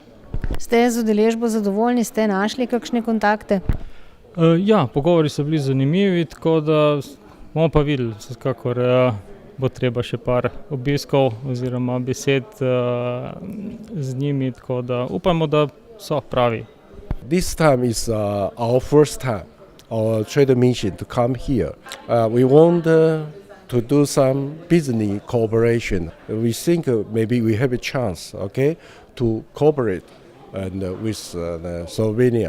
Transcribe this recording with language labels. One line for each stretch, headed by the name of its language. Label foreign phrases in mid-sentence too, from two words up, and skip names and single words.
Slovenian: Ste z udeležbo zadovoljni, ste našli kakšne kontakte? Ja, pogovori so bili zanimivi, tako da bomo pa videli, vsekakor bo treba še par obiskov oziroma besed z njimi, tako da upamo, da so pravi.
English: This time is our first time, our trade mission to come here. We want to do some business cooperation. We think maybe we have a chance, to cooperate with Slovenia.